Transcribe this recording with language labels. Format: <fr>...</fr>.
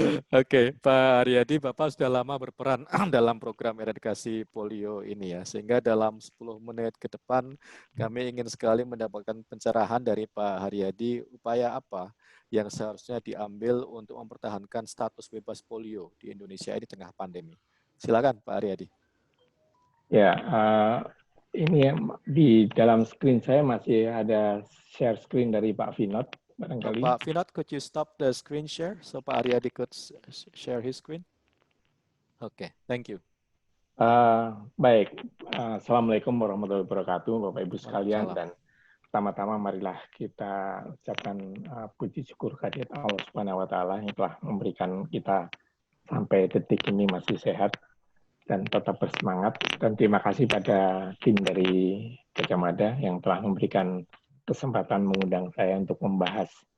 <id>Oke, Pak Haryadi, Bapak sudah lama berperan dalam program eradikasi polio ini ya, sehingga dalam 10 menit ke depan kami ingin sekali mendapatkan pencerahan dari Pak Haryadi, upaya apa yang seharusnya diambil untuk mempertahankan status bebas polio di Indonesia di tengah pandemi. Silakan Pak Haryadi. Ya, ini di dalam screen saya masih ada share screen dari Pak Vinod. Barangkali.</id> <en>Pak Vinod, could you stop the screen share so Pak Haryadi could share his screen? Oke, thank you.</en> <id>Baik, Assalamualaikum warahmatullahi wabarakatuh Bapak Ibu sekalian, dan pertama-tama marilah kita ucapkan puji syukur kehadirat Allah Subhanahu wa taala yang telah memberikan kita sampai detik ini masih sehat dan tetap bersemangat, dan terima kasih pada tim dari Gajah Mada yang telah memberikan kesempatan mengundang saya untuk membahas.</id>